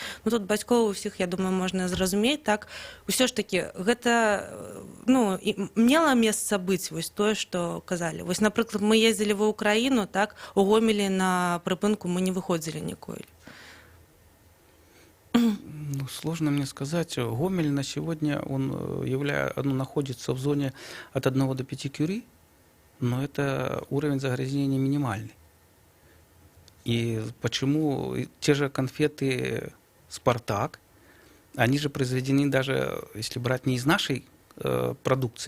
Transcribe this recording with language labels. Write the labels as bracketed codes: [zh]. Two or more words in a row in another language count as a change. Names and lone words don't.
[be] Ну тут бацькоў усіх, я думаю, можна зразумець, так, усё ж такі гэта, ну, мела месца быць вось тое, што казалі. Вось, напрыклад, мы ездзілі ва Ўкраіну, так, у Гомелі на прыпынку мы не выходзілі ніколі. Ну, [ru] сложно мне сказать. Гомель на сегодня он находится в зоне от 1 до 5 кюри, но это уровень загрязнения минимальный. И почему те же конфеты «Спартак», они же произведены даже, если брать не из нашей продукции.